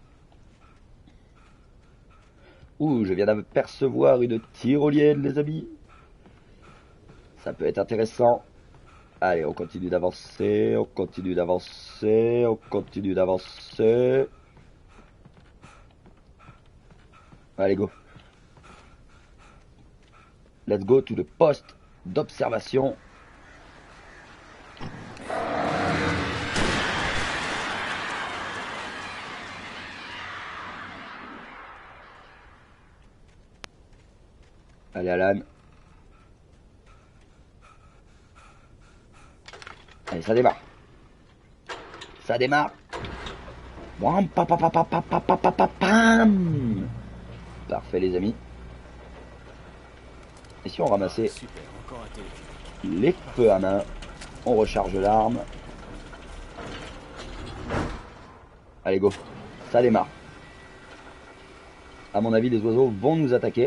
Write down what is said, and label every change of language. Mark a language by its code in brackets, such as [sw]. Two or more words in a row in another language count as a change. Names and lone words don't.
[fr] Ouh, je viens d'apercevoir une tyrolienne, les amis. Ça peut être intéressant. Allez, on continue d'avancer, on continue d'avancer, on continue d'avancer. Allez, go. [en] Let's go to the [fr] poste d'observation. Allez, Alan. Allez, ça démarre. Ça démarre. Bam, pa, pa, pa, pa, pa, pa, pa, pa, pa, pam. Parfait, les amis. Et si on ramassait Super, encore un téléphone. les feux à main, on recharge l'arme. Allez, go. Ça démarre. À mon avis, les oiseaux vont nous attaquer.